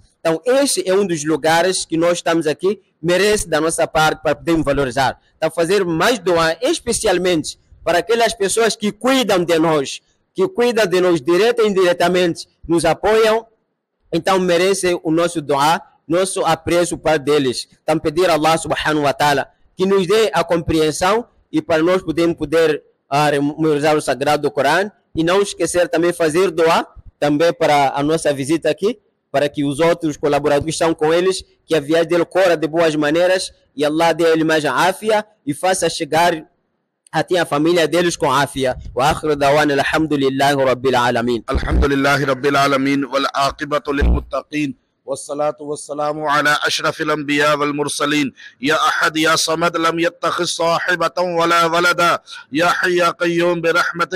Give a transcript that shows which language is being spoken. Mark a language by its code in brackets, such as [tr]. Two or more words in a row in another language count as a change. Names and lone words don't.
[pt] Então, este é um dos lugares que nós estamos aqui, merece da nossa parte para podermos valorizar. Então, fazer mais doa, especialmente para aquelas pessoas que cuidam de nós direta e indiretamente, nos apoiam. Então merece o nosso dua, nosso apreço para deles. Então pedir a Allah [ar] سبحانه وتعالى [pt] que nos dê a compreensão e para nós poder memorizar o sagrado Corão e não esquecer também fazer dua também para a nossa visita aqui, para que os outros colaboradores que estão com eles, que a viagem dele corra de boas maneiras e Allah dê a ele mais afia e faça chegar até a família deles com afia. [ar] وآخر دعوانا الحمد لله رب العالمين. الحمد لله رب العالمين والعاقبة للمتقين. والصلاة والسلام على أشرف الأنبياء والمرسلين يا أحد يا صمد لم يتخذ صاحبة ولا ولدا يا حي يا قيوم برحمتك